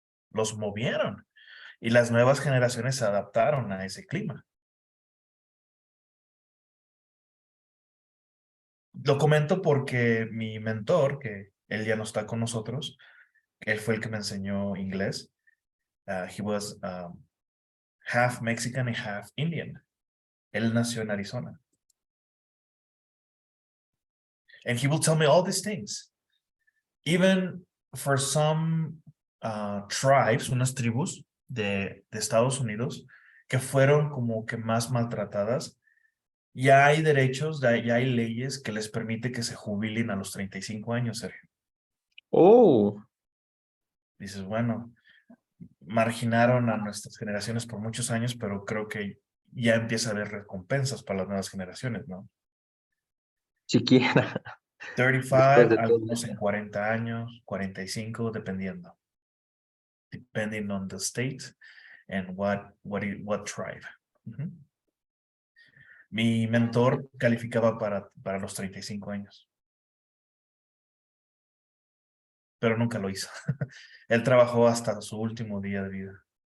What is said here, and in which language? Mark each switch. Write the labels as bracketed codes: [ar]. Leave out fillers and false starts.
[es] Los movieron y las nuevas generaciones se adaptaron a ese clima. Lo comento porque mi mentor, que él ya no está con nosotros, él fue el que me enseñó inglés. [en] He was half Mexican and half Indian. [es] Él nació en Arizona. [en] And he will tell me all these things. Even for some [es] tribes, unas tribus de Estados Unidos que fueron como que más maltratadas. Ya hay derechos, ya hay leyes que les permite que se jubilen a los 35 años, Sergio. Oh, Dices, bueno, marginaron a nuestras generaciones por muchos años, pero creo que ya empieza a haber recompensas para las nuevas generaciones, ¿no? siquiera. Después 35, de todo. algunos en 40 años, 45, dependiendo. [en] Depending on the state and what tribe. Ujú. [es] Mi mentor calificaba para los 35 años, pero nunca lo hizo. Él trabajó hasta su último día de vida.